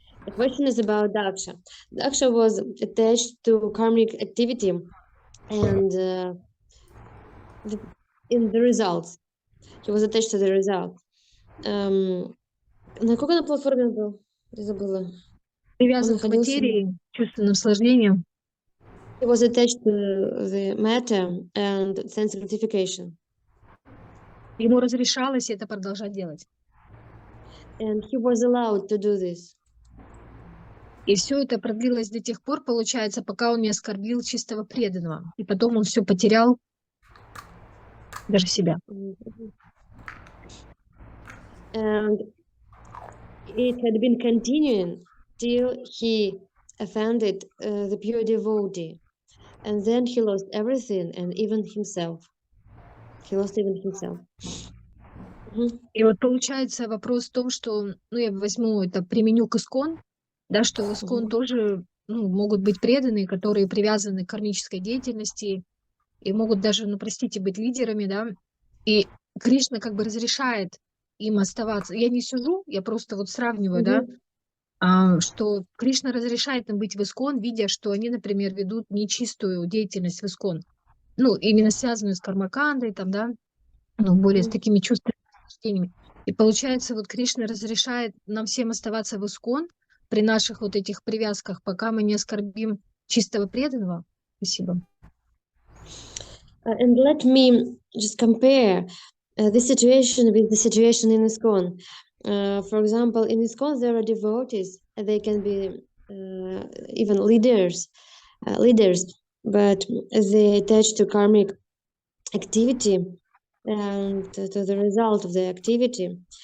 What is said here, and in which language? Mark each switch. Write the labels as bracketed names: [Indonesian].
[English] The question is about Daksha. Daksha was attached to karmic activity and in the results. He was attached to the result. [Russian] На какой на платформе он был? Я забыла. Он Привязан к находился... материи, чувственным наслаждением. [English] He was attached to the matter and sense gratification. [Russian] Ему разрешалось это продолжать делать. [English] And he was allowed to do this. [Russian] И все это продлилось до тех пор, получается, пока он не оскорбил чистого преданного. И потом он все потерял, даже себя. [English] And it had been continuing till he offended the pure devotee. And then he lost everything and even himself. He lost even himself. [Russian] И вот получается вопрос в том, что, я возьму это, применю к искон, да, что в искон тоже могут быть преданные, которые привязаны к кармической деятельности и могут даже, простите, быть лидерами, да, и Кришна как бы разрешает им оставаться. Я не сужу, я просто вот сравниваю, да, что Кришна разрешает им быть в искон, видя, что они, например, ведут нечистую деятельность в искон, именно связанную с кармакандой, там, да, более с такими чувственными наслаждениями. И получается, вот Кришна разрешает нам всем оставаться в искон при наших вот этих привязках, пока мы не оскорбим чистого преданного. Спасибо. [English] And let me just compare this situation with the situation in ISKCON. For example, in ISKCON there are devotees. They can be even leaders, but they attach to karmic activity and to the result of the activity.